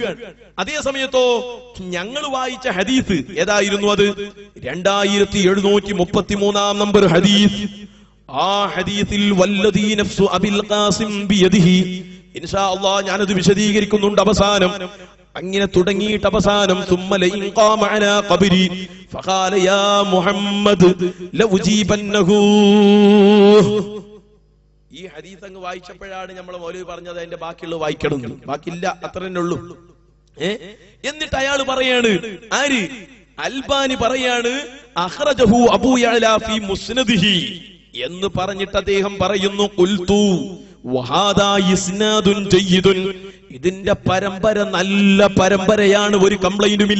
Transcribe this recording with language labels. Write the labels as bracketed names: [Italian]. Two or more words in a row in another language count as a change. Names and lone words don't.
[Malayalam] അതേ സമയത്തോ ഞങ്ങൾ വായിച്ച ഹദീസ് ഏതായിരുന്നു? അത് 2733 നമ്പർ ഹദീസ്. ആ ഹദീസിൽ [Arabic] والذي نفس أبي القاسم بيده, إن شاء الله [Malayalam] ഞാനത് വിശദീകരിക്കുന്നുണ്ട് അവസാനം. അങ്ങനെ തുടങ്ങിയിട്ട് അവസാനം [Arabic] ثم لئن قام على قبري فقال يا محمد لأجيبنه. [Malayalam] ഈ ഹദീസ് അങ്ങ് വായിച്ചപ്പോഴാണ് നമ്മളെ മൗലവി പറഞ്ഞത് അതിന്റെ ബാക്കിയുള്ളത് വായിക്കണം. ബാക്കിയില്ല, അത്ര തന്നെ ഉള്ളൂ. എന്നിട്ട് അയാൾ പറയാണ്, ആര്? അൽബാനി പറയാണ്, [Arabic] أخرجه أبو يعلى في مسنده [Malayalam] എന്ന് പറഞ്ഞിട്ട് അദ്ദേഹം പറയുന്നു, [Arabic] قلت وهذا إسناد جيد, [Malayalam] ഇതിന്റെ പരമ്പര നല്ല പരമ്പരയാണ്, ഒരു കംപ്ലൈന്റുമില്ല.